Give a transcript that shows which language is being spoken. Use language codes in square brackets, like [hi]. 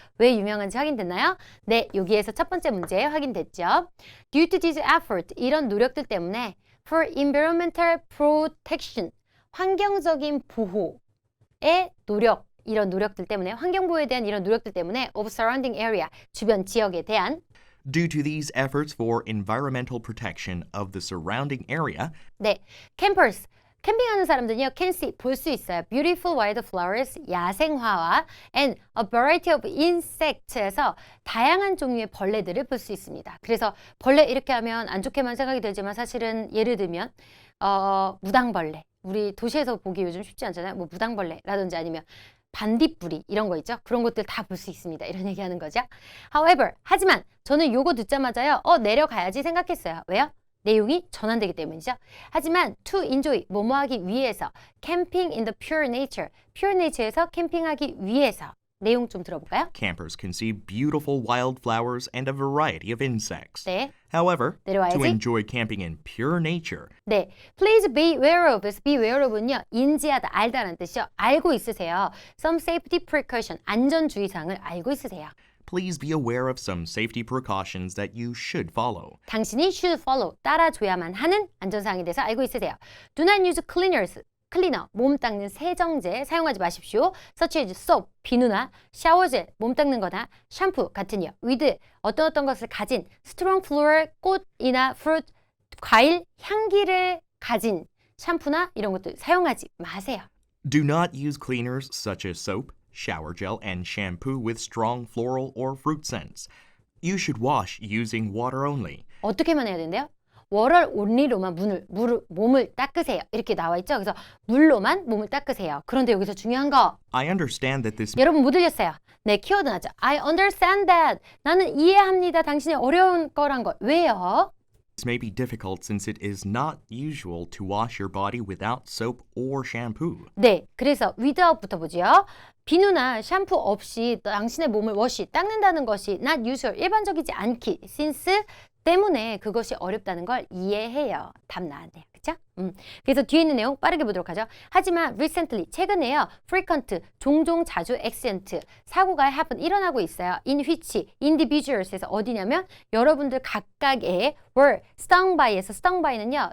[ko] 왜 유명한지 확인됐나요? 네, 여기에서 첫 번째 문제 확인됐죠. [en] Due to these efforts, [ko] 이런 노력들 때문에 [en] for environmental protection, [ko] 환경적인 보호의 노력, 이런 노력들 때문에 환경보호에 대한 이런 노력들 때문에 [en] of surrounding area, [ko] 주변 지역에 대한 [en] Due to these efforts for environmental protection of the surrounding area, [ko] 네, campers, 캠핑하는 사람들은요, [en] can see, [ko] 볼 수 있어요. [en] Beautiful wild flowers, [ko] 야생화와 [en] and a variety of insects에서 [ko] 다양한 종류의 벌레들을 볼 수 있습니다. 그래서 벌레 이렇게 하면 안 좋게만 생각이 들지만 사실은 예를 들면 무당벌레, 우리 도시에서 보기 요즘 쉽지 않잖아요. 뭐 무당벌레라든지 아니면 반딧불이 이런 거 있죠. 그런 것들 다 볼 수 있습니다. 이런 얘기하는 거죠. [en] However, [ko] 하지만 저는 요거 듣자마자요. 내려가야지 생각했어요. 왜요? 내용이 전환되기 때문이죠. 하지만 [en] to enjoy, [ko] 뭐뭐하기 위해서 [en] camping in the pure nature, [ko] pure nature에서 캠핑하기 위해서 내용 좀 들어볼까요? [en] campers can see beautiful wildflowers and a variety of insects. [ko] 네. [en] However, [ko] 내려와야지. [en] to enjoy camping in pure nature, [ko] 네, [en] please be aware of. [ko] be aware of는요, 인지하다, 알다라는 뜻이죠. 알고 있으세요. [en] Some safety precaution, [ko] 안전주의사항을 알고 있으세요. [en] please be aware of some safety precautions that you should follow. [ko] 당신이 [en] should follow, [ko] 따라줘야만 하는 안전사항에 대해서 알고 있으세요. [en] Do not use cleaners, [ko] 클리너, 몸 닦는 세정제 사용하지 마십시오. [en] such as soap, [ko] 비누나 샤워젤, 몸 닦는 거나 샴푸 같은요. with 어떤 것을 가진 [en] strong floral, [ko] 꽃이나 fruit, 과일, 향기를 가진 샴푸나 이런 것들 사용하지 마세요. [en] Do not use cleaners such as soap, shower gel, and shampoo with strong floral or fruit scents. You should wash using water only. [ko] 어떻게만 해야 된대요? 월월 온리로만 몸을 닦으세요. 이렇게 나와 있죠. 그래서 물로만 몸을 닦으세요. 그런데 여기서 중요한 거 [en] I understand that this [ko] 여러분 못 들렸어요. 네, 키워드 나죠. [en] I understand that. [ko] 나는 이해합니다. 당신이 어려운 거란 걸. 왜요? [en] may be difficult since it is not usual to wash your body without soap or shampoo. [ko] 네, 그래서 without부터 보죠. 비누나 샴푸 없이 당신의 몸을 닦는다는 것이 [en] not usual, [ko] 일반적이지 않기, since 때문에 그것이 어렵다는 걸 이해해요. 답 나왔네요. 그쵸? 그래서 뒤에 있는 내용 빠르게 보도록 하죠. 하지만 [en] recently, [ko] 최근에요. frequent, 종종 자주 accident, 사고가 happen, 일어나고 있어요. in which, individuals에서 어디냐면 여러분들 각각의 [en] were stung by [ko] 에서 stung by는요.